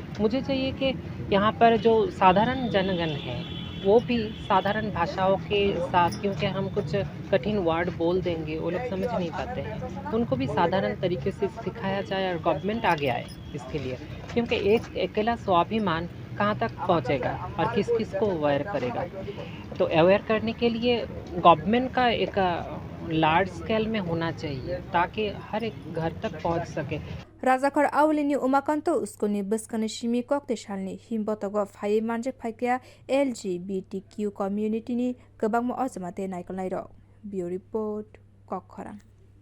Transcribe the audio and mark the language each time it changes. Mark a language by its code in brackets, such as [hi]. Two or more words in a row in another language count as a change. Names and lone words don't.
[hi] मुझे चाहिए कि यहाँ पर जो साधारण जनगण है वो भी साधारण भाषाओं के साथ, क्योंकि हम कुछ कठिन वर्ड बोल देंगे वो लोग समझ नहीं पाते हैं, उनको भी साधारण तरीके से सिखाया जाए और गवर्नमेंट आगे आए इसके लिए। क्योंकि एक अकेला स्वाभिमान कहाँ तक पहुँचेगा और किस किस को अवेयर करेगा। तो अवेयर करने के लिए गवर्नमेंट का एक [en] large scale [hi] में होना चाहिए ताकि हर एक घर तक पहुँच सके। [trp] Rajakar awlini umakanto uskoni buskani shimi kokte shalni himbotogo phai manjek phaikya [en] LGBTQ community [trp] ni kwbangma ojmate naikolnairo. [en] Bureau report Kokhara.